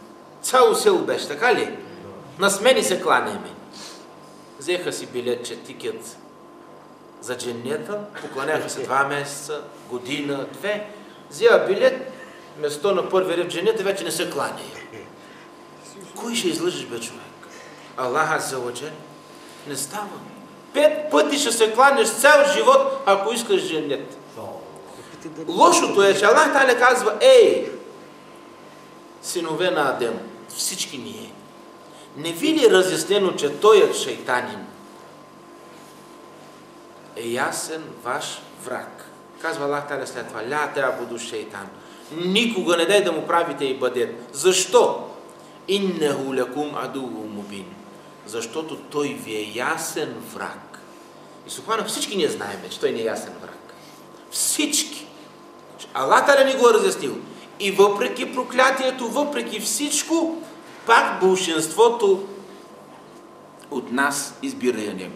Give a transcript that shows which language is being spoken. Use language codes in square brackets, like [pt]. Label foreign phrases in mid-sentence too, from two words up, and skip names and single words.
[bg] Цяло село беше, така ли? На смени се кланяме. Взеха си билетче, тикет за дженнета, покланяха се 2 месеца, година, 2. Взеха билет, место на първи ред в дженнета вече не се кланя. Кой ще излъжеш, бе, човек? [ar] الله عز وجل? [bg] Не става. 5 пъти ще се кланяш цял живот, ако искаш дженнет. Лошото е, че [ar] الله تعالى [bg] казва, синове на Адем, всички ние. Не ви ли разяснено, че той е шейтанин? Е ясен ваш враг. Казва [ar] الله تعالى [bg] след това, [ar] لا تعبدوا شيطان. [bg] Никога не дай да му правите ибадет. [ar] Защо? إنه لكم عدو مبين. [bg] Защото той ви е ясен враг. И субхана, всички ние знаем, че той не е ясен враг. Всички. [ar] الله تعالى [bg] ни го е разяснил. И въпреки проклятието, въпреки всичко, пак большинството от нас избира я него.